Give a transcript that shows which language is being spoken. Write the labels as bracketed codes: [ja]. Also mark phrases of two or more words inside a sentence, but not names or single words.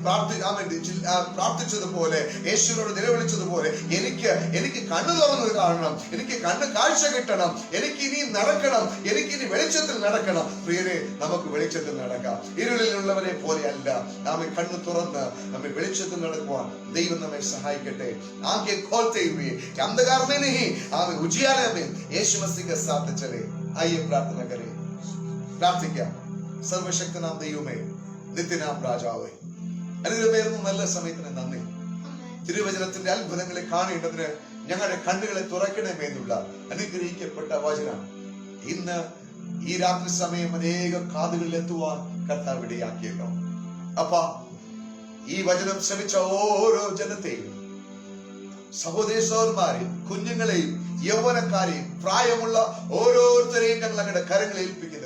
[ml] പ്രാർത്ഥിച്ചതുപോലെ യേശുവിനോട് നിലവിളിച്ചതുപോലെ എനിക്ക് കണ്ണു തുറന്നു കാണണം എനിക്ക് കണ്ണ് കാഴ്ച കിട്ടണം എനിക്ക് ഇനി നടക്കണം എനിക്ക് ഇനി വെളിച്ചത്തിൽ നടക്കണം പ്രിയരെ നമുക്ക് വെളിച്ചത്തിൽ നടക്കാം ഇരുളിലുള്ളവരെ പോലെയല്ല നാം കണ്ണു തുറന്ന് നമ്മെ വെളിച്ചത്തിൽ നടക്കുവാൻ ദൈവം നമ്മെ സഹായിക്കട്ടെ [hi] ആंखें खोलते हुए अंधकार में नहीं हमें उजियारे में यीशु मसीह के साथ चले आइए प्रार्थना करें [ml] പ്രാർത്ഥിക്കാം സർവശക്തനാം ദൈവമേ നിത്യനാം രാജാവേ അനുഗ്രഹമേറുന്ന നല്ല സമയത്തിന് നന്ദി തിരുവചനത്തിന്റെ അത്ഭുതങ്ങളെ കാണേണ്ടതിന് ഞങ്ങളുടെ കണ്ണുകളെ തുറക്കണമേ എന്നുള്ള അനുഗ്രഹിക്കപ്പെട്ട വചനം ഇന്ന് ഈ രാത്രി സമയം അനേകം കാതുകളിൽ എത്തുവാൻ കർത്താവ് ഇടയാക്കിയല്ലോ അപ്പ ഈ വചനം ശ്രമിച്ച ഓരോ ജനത്തെയും സഹോദരി സഹോദരന്മാരെയും കുഞ്ഞുങ്ങളെയും യൗവനക്കാരെയും പ്രായമുള്ള ഓരോരുത്തരെയും ഞങ്ങൾ ഞങ്ങളുടെ കരങ്ങളിൽ ഏൽപ്പിക്കുന്നു.